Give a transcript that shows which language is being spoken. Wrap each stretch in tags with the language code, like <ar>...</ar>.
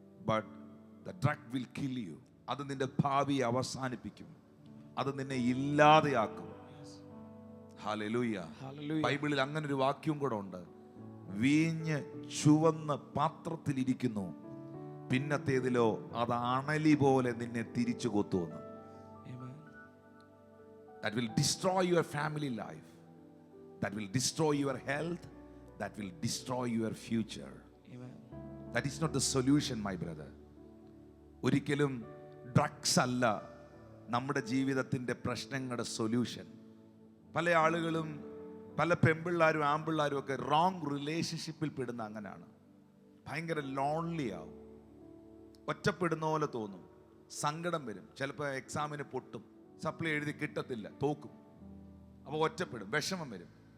<en>But the drug will kill you.</en> <ml>അത് നിന്റെ ഭാവിയെ അവസാനിപ്പിക്കും, അത് നിന്നെ ഇല്ലാതെയാക്കും. ഹല്ലേലൂയ. ബൈബിളിൽ അങ്ങനെ ഒരു വാക്യം കൂടെ ഉണ്ട്, വീഞ്ഞ് ചുവന്ന പാത്രത്തിലിരിക്കുന്നു, പിന്നത്തേതിലോ അത് അണലി പോലെ നിന്നെ തിരിച്ചു കൊത്തുവന്നു.</ml> <en>That will destroy your family life. That will destroy your health. That will destroy your future. Amen. That is not the solution, my brother.</en> <ml>ഒരിക്കലും ഡ്രഗ്സ് അല്ല നമ്മുടെ ജീവിതത്തിന്റെ പ്രശ്നങ്ങളുടെ സൊല്യൂഷൻ. പല ആളുകളും, പല പെൺപിള്ളാരും ആൺപിള്ളാരും ഒക്കെ റോങ് റിലേഷൻഷിപ്പിൽ പെടുന്ന അങ്ങനെയാണ്. ഭയങ്കര ലോൺലി ആവും, ഒറ്റപ്പെടുന്ന പോലെ തോന്നും, സങ്കടം വരും, ചിലപ്പോൾ എക്സാമിന് പൊട്ടും, സപ്ലൈ എഴുതി കിട്ടത്തില്ല, തോക്കും, അപ്പോൾ ഒറ്റപ്പെടും, വിഷമം വരും.</ml>